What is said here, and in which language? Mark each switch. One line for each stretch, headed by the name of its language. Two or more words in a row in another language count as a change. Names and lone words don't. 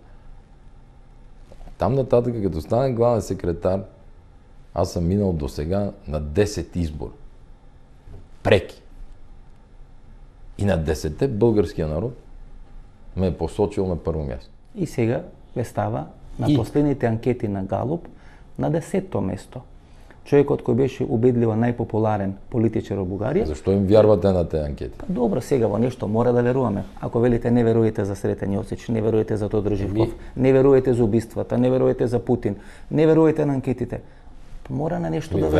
Bulgarian: Там нататък, като стане главен секретар, аз съм минал до сега на 10 избора. Преки. И на 10-те българския народ ме е посочил на първо място.
Macedonian: И сега ве става на последните анкети на Галуп на 10-то место. Човекот кој беше убедливо најпопуларен политичар во Бугарија.
Bulgarian: Защо им вярвате на тези анкети?
Macedonian: Добро, сега во нешто мора да веруваме. Ако велите не верувате за Сретен Јосич, не верувате за Тодор Живков, не верувате за убиствата, не верувате за Путин, не верувате на анкетите, мора на нешто да веруваме.